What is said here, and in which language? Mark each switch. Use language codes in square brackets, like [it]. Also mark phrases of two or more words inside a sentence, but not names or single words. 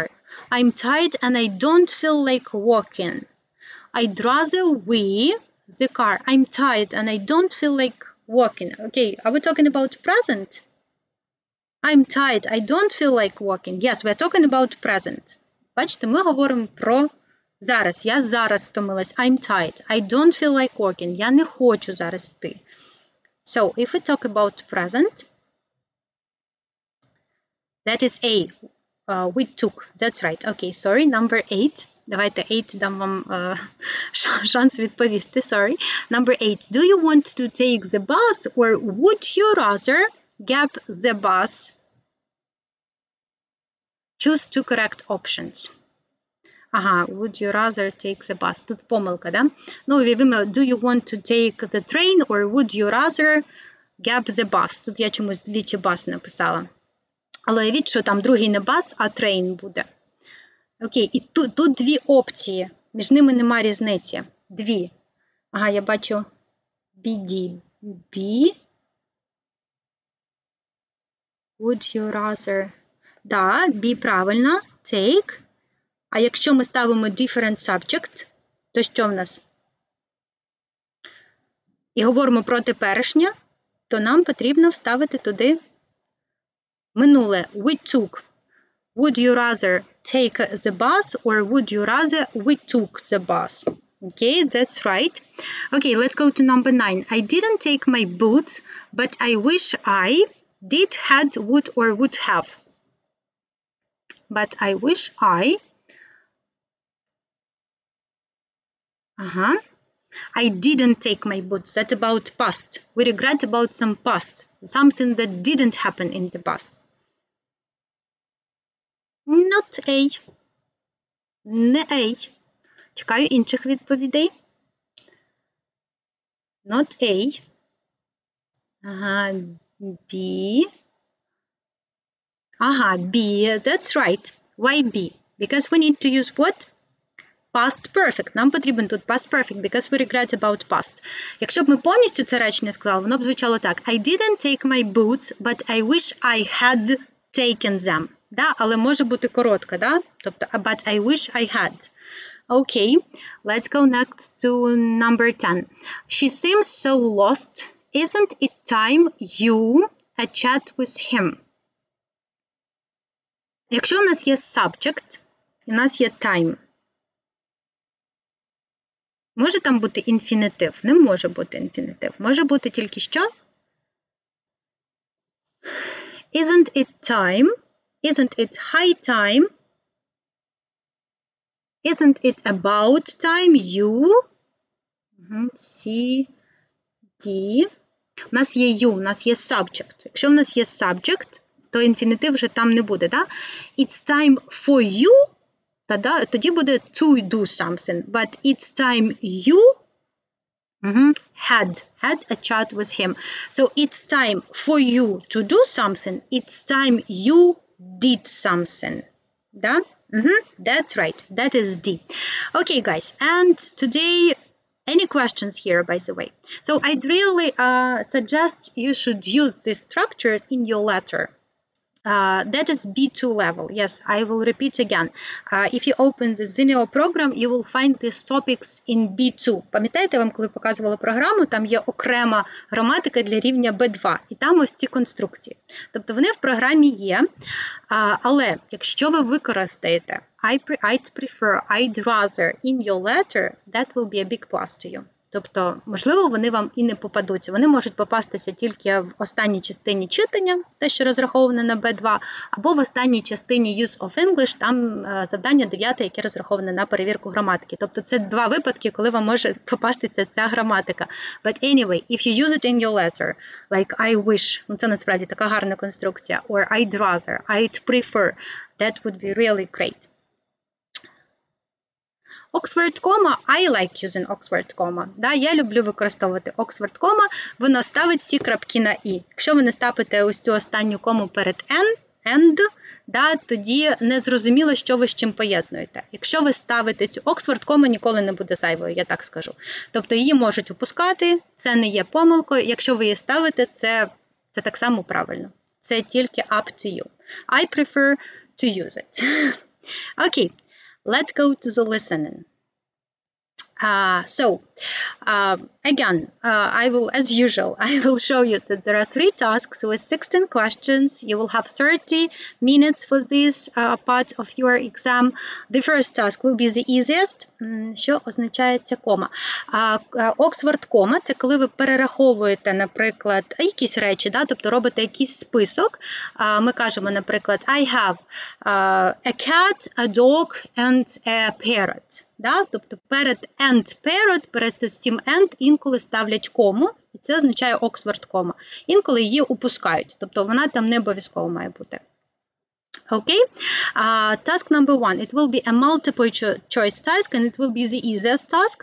[en] I'm tired and I don't feel like walking. I'd rather we the car. I'm tired and I don't feel like walking. Okay, are we talking about present? I'm tired. I don't feel like walking. Yes, we're talking about present. [uk] Бачите, ми говоримо про зараз. Я зараз втомилась. [en] I'm tired. I don't feel like walking. [uk] Я не хочу зараз йти. [en] So, if we talk about present, that is A. We took. That's right. Okay, sorry. Number 8. [uk] Давайте 8 дам вам шанс відповісти. [en] Sorry. Number 8. Do you want to take the bus or would you rather gap the bus? Choose two correct options. Ага, would you rather take the bus? [uk] Тут помилка, да? Ну, уявимо, [en] do you want to take the train or would you rather Gap the bus. [uk] Тут я чомусь двічі bus написала. Але уявіть, що там другий не bus, а train буде. Окей, і тут дві опції. Між ними нема різниці. Дві. Ага, я бачу BD. B. [en] Would you rather? [uk] Да, B правильно. Take. А якщо ми ставимо [en] different subject, [uk] то що в нас? І говоримо про теперішнє, то нам потрібно вставити туди минуле. [en] We took. Would you rather take the bus or would you rather we took the bus? Okay, that's right. Okay, let's go to number 9. I didn't take my boots, but I wish I did, had, would, or would have. But I wish I... I didn't take my boots. That's about past. We regret about some past. Something that didn't happen in the past. Not A. [uk] Не A. Чекаю інших відповідей. [en] Not A. B. B. That's right. Why B? Because we need to use what? Past perfect. [uk] Нам потрібен тут [en] past perfect, because we regret about past. [uk] Якщо б ми повністю це речення сказали, воно б звучало так. [en] I didn't take my boots, but I wish I had taken them. [uk] Да? Але може бути коротка, да? Тобто, [en] but I wish I had. Okay, let's go next to number 10. She seems so lost. Isn't it time you a chat with him? [uk] Якщо у нас є subject, і у нас є time, може там бути інфінітив? Не може бути інфінітив. Може бути тільки що? [en] Isn't it time? Isn't it high time? Isn't it about time you? [uk] C, D. У нас є you, у нас є subject. Якщо у нас є subject, то інфінітив вже там не буде, да? [en] It's time for you, [uk] тоді буде to do something. [en] But it's time you had a chat with him. So it's time for you to do something. It's time you did something. Да? That's right. That is D. Okay, guys. And today, any questions here, by the way? So I'd really suggest you should use these structures in your letter. That is B2 level. Yes, I will repeat again. If you open the Zenio program, you will find these topics in B2. [uk] Пам'ятаєте, я вам коли показувала програму, там є окрема граматика для рівня B2. І там ось ці конструкції. Тобто вони в програмі є. Але якщо ви використаєте [en] I'd prefer, I'd rather in your letter, that will be a big plus to you. [uk] Тобто, можливо, вони вам і не попадуться. Вони можуть попастися тільки в останній частині читання, те, що розраховане на B2, або в останній частині Use of English, там завдання 9, яке розраховане на перевірку граматики. Тобто, це два випадки, коли вам може попастися ця граматика. [en] But anyway, if you use it in your letter, like I wish, [uk] ну це насправді така гарна конструкція, [en] or I'd rather, I'd prefer, that would be really great. Oxford comma, I like using Oxford comma. [uk] Да, я люблю використовувати [en] Oxford comma, [uk] воно ставить всі крапки на «і». Якщо ви не ставите ось цю останню кому перед and, да, тоді не зрозуміло, що ви з чим поєднуєте. Якщо ви ставите цю [en] Oxford comma, [uk] ніколи не буде зайвою, я так скажу. Тобто її можуть опускати, це не є помилкою. Якщо ви її ставите, це так само правильно. Це тільки [en] up to you. I prefer to use it. Okay. Let's go to the listening. Again, I will, as usual, I will show you that there are 3 tasks with 16 questions. You will have 30 minutes for this part of your exam. The first task will be the easiest. [uk] Що означає ця кома? Oxford кома – це коли ви перераховуєте, наприклад, якісь речі, да? Тобто робите якийсь список. Ми кажемо, наприклад, [en] I have a cat, a dog and a parrot. [uk] Да? Тобто перед [en] and parrot, [uk] перед цим and інколи ставлять кому, і це означає Oxford кома. Інколи її упускають, тобто вона там не обов'язково має бути. [en] Okay, task number 1, it will be a multiple choice task, and it will be the easiest task.